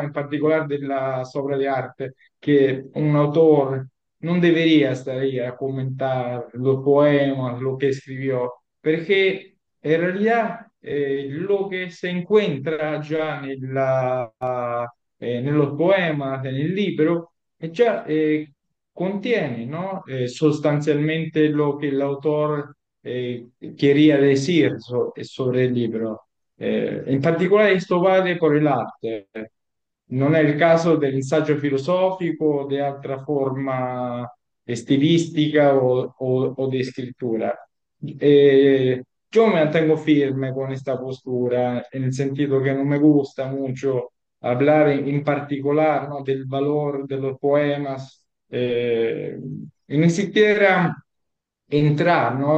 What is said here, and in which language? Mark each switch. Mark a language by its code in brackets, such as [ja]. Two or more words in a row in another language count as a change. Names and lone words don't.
[es] En particular de las obras de arte, que un autor no debería estar ahí a comentar los poemas, lo que escribió, porque en realidad lo que se encuentra ya en los poemas, en el libro, ya contiene, ¿no? Sostanzialmente lo que el autor quería decir sobre el libro. [it] In particolare questo vale per l'arte, non è il caso dell'insaggio filosofico o di altra forma stilistica o di scrittura. [es] Yo me mantengo firme con esta postura, en el sentido que no me gusta mucho hablar en particular, ¿no? Del valor de los poemas, y ni siquiera entrar, ¿no?